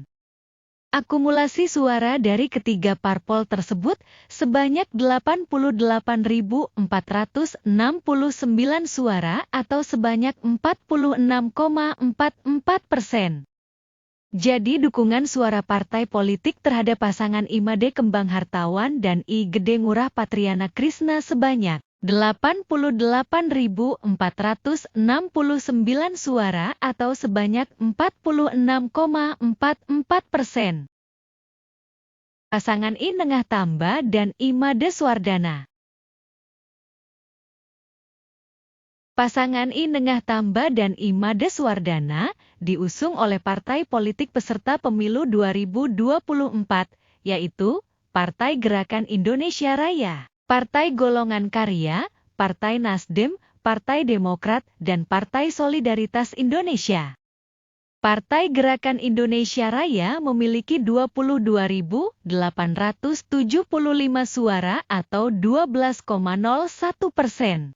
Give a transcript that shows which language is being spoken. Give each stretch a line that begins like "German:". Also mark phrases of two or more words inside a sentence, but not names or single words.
Indonesian: Akumulasi suara dari ketiga parpol tersebut sebanyak 88.469 suara atau sebanyak 46,44%. Jadi dukungan suara partai politik terhadap pasangan Imade Kembang Hartawan dan I Gede Ngurah Patriana Krisna sebanyak 88.469 suara atau sebanyak 46,44%. Pasangan I Nengah Tamba dan Imade Swardana. Pasangan I Nengah Tamba dan Imade Swardana diusung oleh partai politik peserta pemilu 2024, yaitu Partai Gerakan Indonesia Raya, Partai Golongan Karya, Partai Nasdem, Partai Demokrat, dan Partai Solidaritas Indonesia. Partai Gerakan Indonesia Raya memiliki 22.875 suara atau 12,01%.